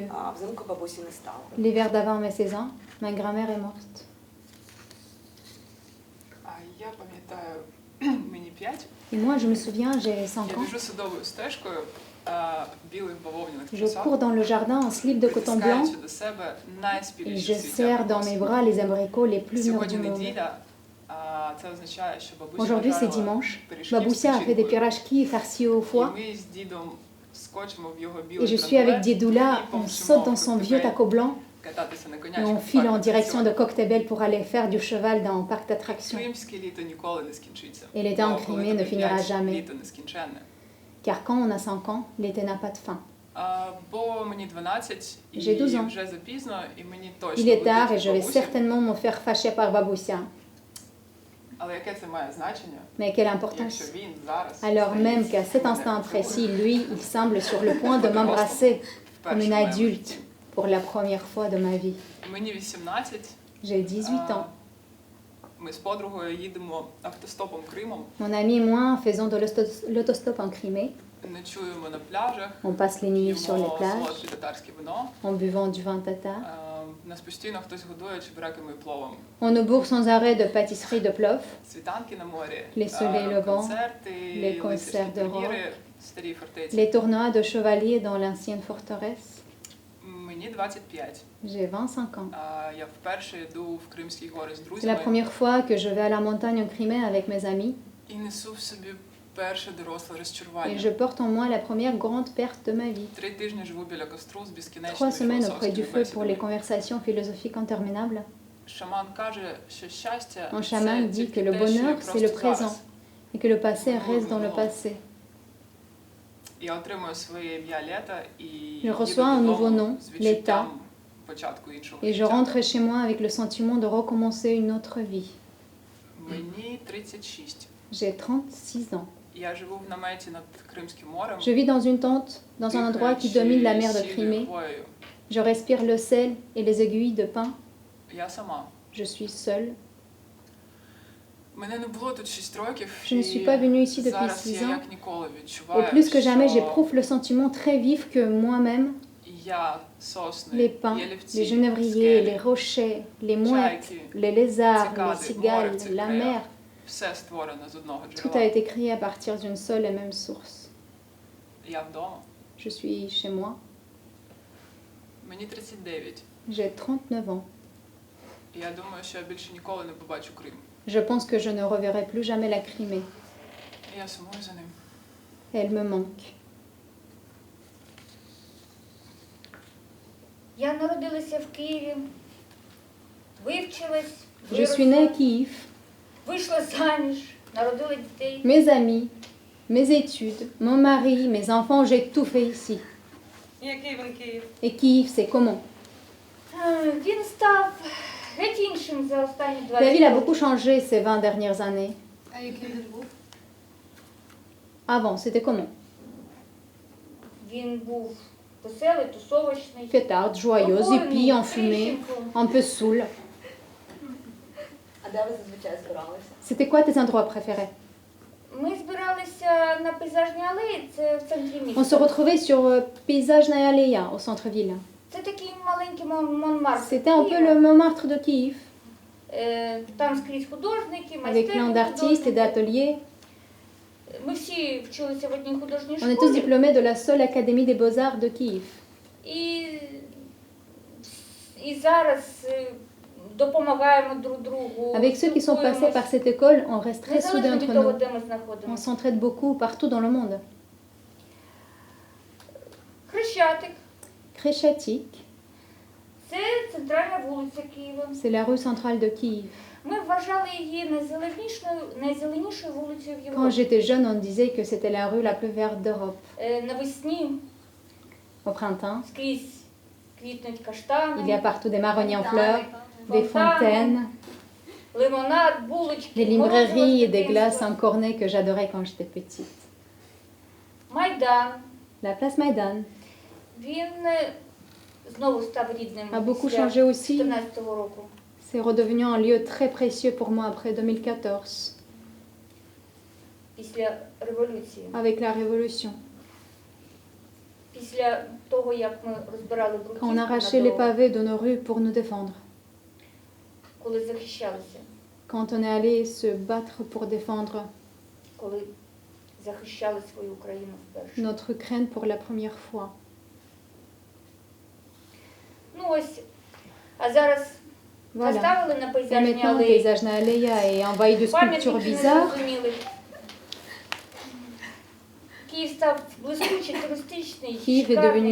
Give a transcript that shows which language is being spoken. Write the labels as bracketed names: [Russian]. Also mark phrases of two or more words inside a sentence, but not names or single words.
[Ukrainian] Взимку бабусі не стало. [French] L'hiver d'avant mes 16 ans, ma grand-mère est morte. [Ukrainian] А я пам'ятаю, мені 5. [French] Et moi, je me souviens, j'ai 5 [Ukrainian] Я [French] ans, [Ukrainian] біжу садовою стежкою білих бавовняних [French] je [Ukrainian] трусах, [French] cours dans le jardin en slip de coton blanc [Ukrainian] притискаючи до себе [French] et [Ukrainian] найспіліші [French] je serre dans mes bras les abricots les plus mûrs [Ukrainian] Сьогодні [French] du monde. [Ukrainian] неділя, це означає, що бабуся [French] Aujourd'hui, c'est [Ukrainian] нажарила [French] dimanche. [Ukrainian] пиріжків з [French] Baboussia a fait des [Ukrainian] печінкою. [French] piracheries farcies au [Ukrainian] І [French] foie. [Ukrainian] ми з дідом скочимо в його [French] Et [Ukrainian] білий [French] je suis avec [Ukrainian] трантулет [French] Diedoula, [Ukrainian] і [French] on [Ukrainian] помчимо [French] saute dans [Ukrainian] в [French] son vieux [Ukrainian] Коктебель [French] taco blanc [Ukrainian] кататися на [French] et [Ukrainian] конячках [French] on [Ukrainian] в [French] file en [Ukrainian] парку [French] direction de [Ukrainian] атракціонів. [French] Coctebel pour aller faire du cheval dans le parc d'attractions. [Ukrainian] Кримське літо ніколи не скінчиться. [French] Et l'été en [Ukrainian] Бо коли [French] Crimée ne [Ukrainian] тобі [French] finira [Ukrainian] 5, [French] jamais. [Ukrainian] літо нескінченне. [French] Car quand on a 5 ans, l'été n'a pas de fin. [Ukrainian] Бо мені 12, і [French] J'ai 12 ans. [Ukrainian] вже запізно, і мені точно [French] Il est tard et [Ukrainian] летить [French] je vais [Ukrainian] бабуся. [French] certainement me faire fâcher par Baboussia. [Ukrainian] Але яке це має значення, [French] Mais quelle [Ukrainian] якщо [French] importance! [Ukrainian] він зараз [French] Alors même qu'à cet instant précis, lui, il semble sur le point de m'embrasser comme une adulte pour la première fois de ma vie. [Ukrainian] Мені 18, [French] J'ai 18 ans. [Ukrainian] ми з подругою їдемо автостопом Кримом, [French] Mon ami et moi faisons de l'autostop en Crimée. [Ukrainian] ночуємо на пляжах, [French] On passe les nuits sur les [Ukrainian] п'ємо [French] plages [Ukrainian] солодке татарське вино. [French] en buvant du vin tatar. [Ukrainian] Нас постійно хтось годує чебуреками і пловом. [French] On nous bourre sans arrêt de pâtisseries de plov, [Ukrainian] Світанки на морі, [French] Les soleils levants, [Ukrainian] концерти, [French] les concerts [Ukrainian] лицарські [French] de [Ukrainian] турніри, старі фортеці. [French] les tournois de chevaliers dans l'ancienne forteresse. [Ukrainian] Мені 25. [French] J'ai 25 ans. [Ukrainian] Я вперше йду в Кримські гори з [French] C'est la [Ukrainian] друзями [French] première fois que je vais à la montagne en Crimée avec mes amis [Ukrainian] і несу в собі перше доросле [French] et [Ukrainian] розчарування. [French] je porte en moi la première grande perte de ma vie. [Ukrainian] 3 тижні живу біля костру з [French] 3 [Ukrainian] безкінечними [French] semaines auprès du [Ukrainian] філософськими [French] feu pour les [Ukrainian] бесідами. [French] conversations philosophiques interminables. [Ukrainian] Шаман каже, що щастя [French] Un [Ukrainian] це [French] chaman dit [Ukrainian] тільки [French] que le [Ukrainian] те, що є [French] bonheur, c'est le [Ukrainian] просто [French] présent [Ukrainian] зараз. [French] et que le passé reste dans le passé. [Ukrainian] Я отримую своє ім'я Лета і [French] Je [Ukrainian] їду [French] reçois un [Ukrainian] додому [French] nouveau nom, [Ukrainian] з відчуттям початку іншого [French] Et je [Ukrainian] життя. [French] rentre chez moi avec le sentiment de recommencer une autre vie. [Ukrainian] Мені 36. [French] J'ai 36 ans. [Ukrainian] Я живу в наметі над Кримським морем. [French] Je vis dans une tente, dans un endroit qui domine la mer de [Ukrainian] дихаючи [French] Crimée. [Ukrainian] сіллю, [French] Je respire le sel et les aiguilles de pin. [Ukrainian] я сама. [French] Je suis seule. [Ukrainian] Мене не було тут 6 років. [French] Je ne suis pas venue ici depuis [Ukrainian] зараз [French] 6 [Ukrainian] я [French] ans. [Ukrainian] як ніколи відчуваю, [French] Et plus que jamais, [Ukrainian] що [French] j'éprouve le sentiment très vif que moi-même, [Ukrainian] я, сосни, [French] les pins, [Ukrainian] ялівці, [French] les genévriers, [Ukrainian] скелі, [French] les rochers, les mouettes, [Ukrainian] чайки, [French] les lézards, [Ukrainian] цикади, [French] les cigales, [Ukrainian] море, [French] la [Ukrainian] цикрея, [French] mer, [Ukrainian] все створено з одного [French] tout a [Ukrainian] джерела. [French] été créé à partir d'une seule et même source. [Ukrainian] Я вдома. [French] Je suis chez moi. [Ukrainian] Мені 39. [French] J'ai 39 ans. [Ukrainian] І я думаю, що я більше ніколи не побачу Крим. [French] Je pense que je ne reverrai plus jamais la Crimée. [Ukrainian] І я сумую за ним. [French] Elle me manque. [Ukrainian] Я народилася в Києві, вивчилась, [French] Je suis née à Kiev. [Ukrainian] вийшла заміж, народила дітей. [French] Mes amis, mes études, mon mari, mes enfants, j'ai tout fait ici. [Ukrainian] І який він Київ? [French] Et Kiev, c'est comment? [Ukrainian] Він став геть іншим за останні 20 [French] La ville a [Ukrainian] років. [French] beaucoup changé ces 20 dernières années. [Ukrainian] А який він був? [French] Avant, c'était comment? [Ukrainian] Він був веселий, тусовочний. [French] Fêtard, joyeuse, hippie, enfumé, un peu saoul. [Ukrainian] А де ви зазвичай збиралися? [French] C'était quoi tes endroits préférés? [Ukrainian] Ми збиралися на пейзажній алеї, це в центрі [French] On se [Ukrainian] міста. [French] retrouvait sur Paysage Nayaleya au centre-ville. [Ukrainian] Це такий маленький Монмартр. [French] C'était un peu le Montmartre de Kiev, [Ukrainian] Там скрізь художники, [French] avec [Ukrainian] майстерні [French] plein d'artistes et [Ukrainian] художники. [French] d'ateliers. [Ukrainian] Ми всі вчилися в одній художній [French] On est tous [Ukrainian] школі. [French] diplômés de la seule Académie des Beaux-Arts de Kiev. [Ukrainian] І зараз допомагаємо друг другу. [French] Avec ceux qui sont passés par cette école, on reste très soudés [Ukrainian] Незалежно [French] entre [Ukrainian] від того, [French] nous. [Ukrainian] де ми [French] On [Ukrainian] знаходимося. [French] s'entraide beaucoup partout dans le monde. [Ukrainian] Хрещатик. [French] Kreschatik, [Ukrainian] Це центральна вулиця Києва. [French] c'est la rue centrale de Kiev. [Ukrainian] Ми вважали її найзеленішою вулицею в [French] Quand [Ukrainian] Європі. [French] j'étais jeune, on disait que c'était la rue la plus verte d'Europe. [Ukrainian] Навесні [French] Au printemps, [Ukrainian] скрізь квітнуть [French] il y a [Ukrainian] каштани, [French] partout des marronniers en fleurs, des [Ukrainian] фонтани, [French] fontaines, [Ukrainian] лимонад, булочки, [French] des librairies et des [Ukrainian] морозиво з [French] glaces en [Ukrainian] дитинства. [French] cornet que j'adorais quand j'étais petite. [Ukrainian] Майдан. [French] La place Maïdan [Ukrainian] Він знову став рідним [French] a beaucoup [Ukrainian] після [French] changé aussi. [Ukrainian] 2014 року. [French] C'est redevenu un lieu très précieux pour moi après 2014, [Ukrainian] Після революції. [French] avec la Révolution. [Ukrainian] Після того, як ми розбирали [French] Quand on [Ukrainian] бруківку на [French] arrachait les [Ukrainian] дорогах, [French] pavés de nos rues pour nous défendre. [Ukrainian] коли захищалися, [French] Quand on est allé se battre pour défendre [Ukrainian] коли захищали свою Україну вперше. [French] notre Ukraine pour la première fois. [Ukrainian] Ну ось, а зараз [French] Voilà. [Ukrainian] поставили на [French] Et [Ukrainian] пейзажній [French] maintenant, le [Ukrainian] алеї [French] paysage Naaleya est envahi de sculptures [Ukrainian] пам'ятники [French] bizarres. [Ukrainian] незрозумілих. Київ став блискучий, туристичний, [French] Kiev est devenu [Ukrainian] шикарний,